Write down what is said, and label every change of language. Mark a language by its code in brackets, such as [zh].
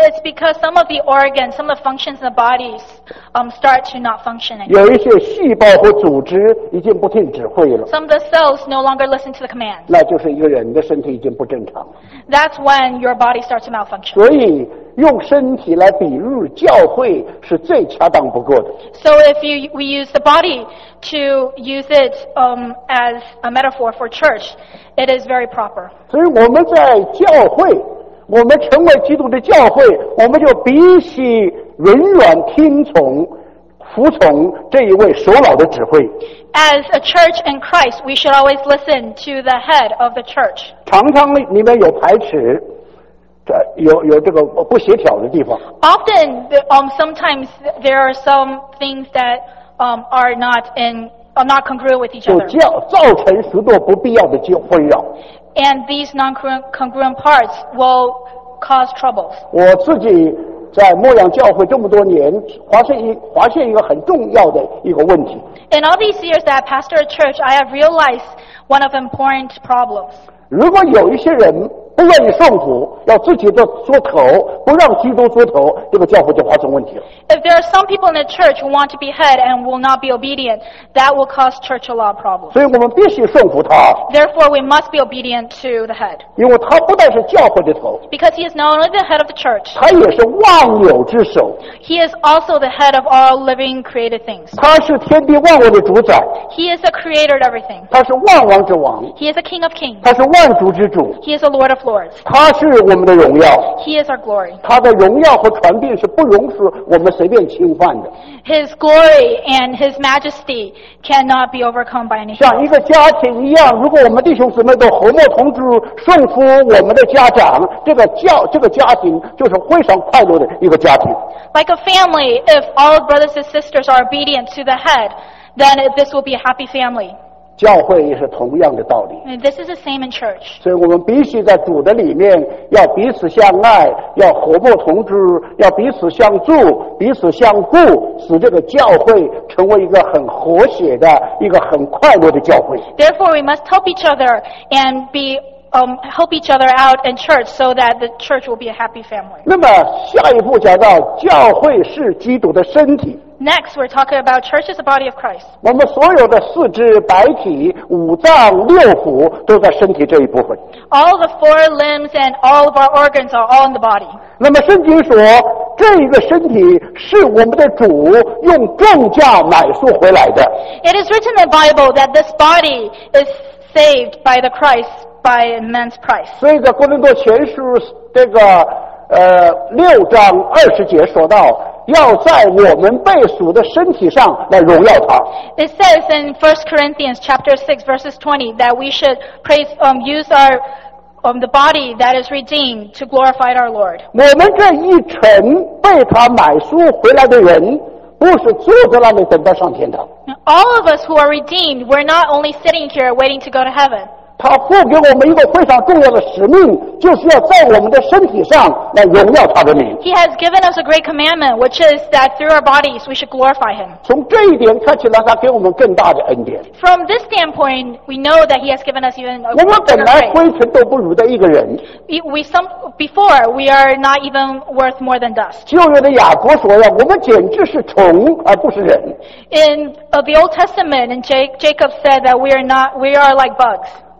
[en] It's because some of the organs, some of the functions in the bodies, start to not functioning. [zh] 有一些细胞和组织已经不听指挥了。 [en] Some of the cells no longer listen to the command. [zh] 那就是一个人的身体已经不正常了。 [en] That's when your body starts to malfunction. [zh] 所以用身体来比喻教会是最恰当不过的。 [en] So if we use the body to use it as a metaphor for church, it is very proper. [zh] 所以我们在教会，我们成为基督的教会，我们就必须永远听从。服从这一位首脑的指挥。 [en] As a church in Christ, we should always listen to the head of the church. [zh] 常常里面有排斥，有这个不协调的地方。 [en] Often, sometimes there are some things that are not congruent with each other. [zh] 造成许多不必要的纷扰。 [en] And these non-congruent parts will cause troubles. [zh] 我自己。在牧养教会这么多年，发现一个很重要的一个问题。 [en] In all these years that I pastor a church, I have realized one of important problems. [zh] 如果有一些人不愿意顺服，要自己的做头，不让基督做头，这个教会就发生问题了。 [en] If there are some people in the church who want to be head and will not be obedient, that will cause church a lot of problems. [zh] 所以我们必须顺服他。 [en] Therefore, we must be obedient to the head. [zh] 因为他不但是教会的头。 [en] Because he is not only the head of the church. [zh] 他也是万有之首。 [en] He is also the head of all living created things. [zh] 他是天地万物的主宰。 [en] He is the creator of everything. [zh] 他是万王之王。 [en] He is the king of kings. [zh] 他是万主之主。 [en] He is the lord of [zh] 他是我们的荣耀。 [en] He is our glory. [zh] 他的荣耀和权柄是不容许我们随便侵犯的。 [en] His glory and his majesty cannot be overcome by anything. [zh] 像一个家庭一样，如果我们弟兄姊妹都和睦同住，顺服我们的家长，这个家庭就是非常快乐的一个家庭。 [en] Like a family, if all brothers and sisters are obedient to the head, then this will be a happy family. [zh] 教会也是同样的道理。 [en] And this is the same in church. [zh] 所以我们必须在主的里面要彼此相爱，要和睦同住，要彼此相助，彼此相顾，使这个教会成为一个很和谐的，一个很快乐的教会。 [en] Therefore, we must help each other and be help each other out in church so that the church will be a happy family. [zh] 那么下一步讲到教会是基督的身体。 [en] Next, we're talking about church as the body of Christ. [zh] 我们所有的四肢、百体、五脏、六腑都在身体这一部分。 [en] All the four limbs and all of our organs are all in the body. [zh] 那么圣经说，这个身体是我们的主用重价买赎回来的。 [en] It is written in the Bible that this body is saved by the Christ by immense price. [zh] 所以在哥林多前书这个六章二十节说到。要在我们被赎的身体上来荣耀他。 [en] It says in 1 Corinthians chapter 6 verses 20 that we should praise, use our, the body that is redeemed to glorify our Lord. [zh] 我们这一程被他买赎回来的人，不是坐在那里等待上天堂。 [en] All of us who are redeemed, we're not only sitting here waiting to go to heaven. [zh] 他赋给我们一个非常重要的使命。就是要在我们的身体上来荣耀他的名。 [en] He has given us a great commandment, which is that through our bodies we should glorify Him. [zh] 从这一点看起来，他给我们更大的恩典。 [en] From this standpoint, we know that He has given us even a greater grace. [zh] 我们本来灰尘都不如的一个人。 [en] Before we are not even worth more than dust. [zh] 旧约的雅各说呀，我们简直是虫而不是人。 [en] In the Old Testament, and Jacob said that we are like bugs.